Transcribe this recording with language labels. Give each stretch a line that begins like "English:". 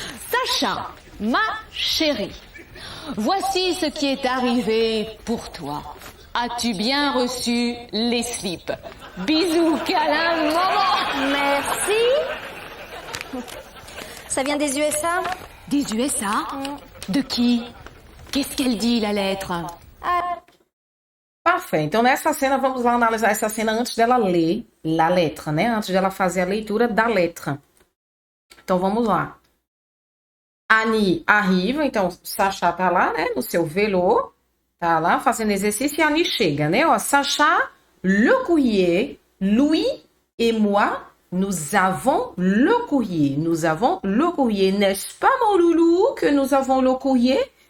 French: Sacha, ma chérie, voici ce qui est arrivé pour toi. As-tu bien reçu les slips? Bisous, câlin, maman. Merci. Ça vient des USA? Des USA? De qui? Qu'est-ce qu'elle dit, la lettre? Parfait.
Portuguese: Então, nessa cena, vamos lá analisar essa cena antes dela ler
French: la lettre,
Portuguese: né? Antes dela fazer a leitura da letra. Então, vamos lá. Annie arriva, então, Sacha tá lá, né? No seu vélo, tá lá fazendo exercício e a Annie chega, né?
French: Ó, Sacha, le courrier, Louis et moi, nous avons le courrier. Nous avons le courrier. N'est-ce pas, mon loulou, que nous avons le courrier?